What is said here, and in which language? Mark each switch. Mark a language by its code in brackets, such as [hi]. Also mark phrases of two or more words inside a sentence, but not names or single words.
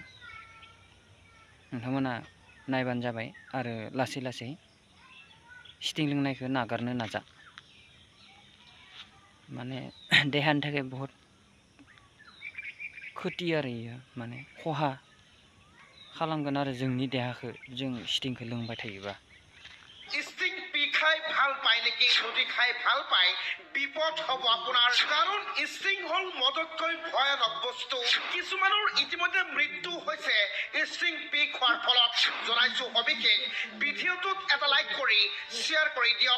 [brx] नोंथांमोना नायबानो जाबाय आरो लासै लासै स्टिं लोंनायखौ नागारनो नाजा। माने देहानि थाखाय बहुत खोथि आरो इयो, माने खहा खालामगोन आरो जोंनि देहाखौ जों स्टिंखौ लोंबाय थायोबा। [as] स्टिং পি খাই ভাল পায় নেকি? যদি খাই ভাল পায় বিপদ হ'ব আপোনাৰ, কাৰণ স্টিং হ'ল মদতকৈ ভয়ানক বস্তু। কিছুমানৰ ইতিমধ্যে মৃত্যু হৈছে স্টিং পি খোৱাৰ ফলত। জনাইছো সবিশেষ। ভিডিঅ'টোত এটা লাইক কৰি শ্বেয়াৰ কৰি দিয়ক।